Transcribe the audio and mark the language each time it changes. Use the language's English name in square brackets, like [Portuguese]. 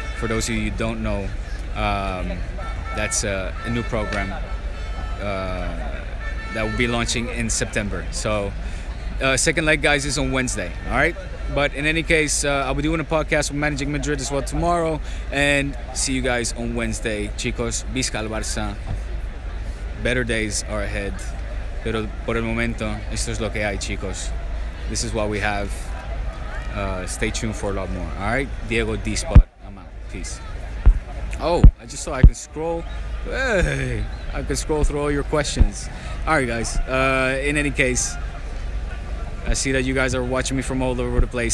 [English] For those of you who don't know, that's a new program that will be launching in September. So second leg, guys, is on Wednesday. All right, but in any case, I'll be doing a podcast with Managing Madrid as well tomorrow, and see you guys on Wednesday. [Spanish] Chicos, Visca al Barça. Better days are ahead, pero por el momento esto es lo que hay, chicos. [English] This is what we have. Stay tuned for a lot more. All right, Diego D-Spot. I'm out. Peace. Oh, I just saw I can scroll. Hey, I can scroll through all your questions. All right, guys. In any case, I see that you guys are watching me from all over the place.